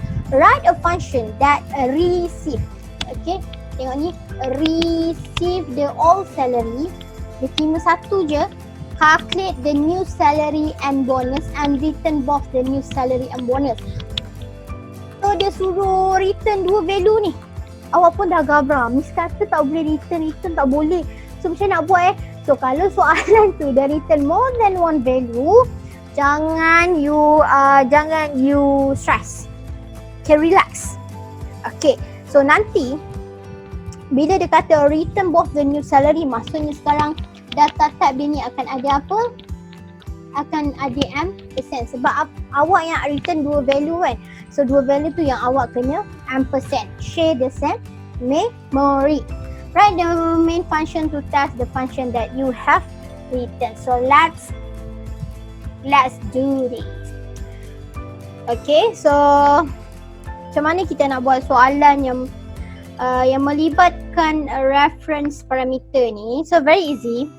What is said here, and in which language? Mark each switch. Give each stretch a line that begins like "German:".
English: Write a function that receive. Okay,
Malay: tengok ni,
English: receive the old salary.
Malay: Dia terima satu je.
English: Calculate the new salary and bonus and return both the new salary and bonus.
Malay: So dia suruh return dua value ni. Awak pun dah gabra. Miss kata tak boleh return tak boleh. So macam nak buat So kalau soalan tu dia
English: return more than one value,
Malay: jangan you stress. Okay, relax. Okay, so nanti bila dia kata
English: return both the new salary,
Malay: maksudnya sekarang data type dia ni akan ada apa? Akan ada %. Sebab awak yang return dua value kan. So dua value tu yang awak kena %.
English: Share the same memory. Write the main function to test the function that you have written. So let's do this.
Malay: Okay, so macam mana kita nak buat soalan yang melibatkan reference parameter ni?
English: So very easy.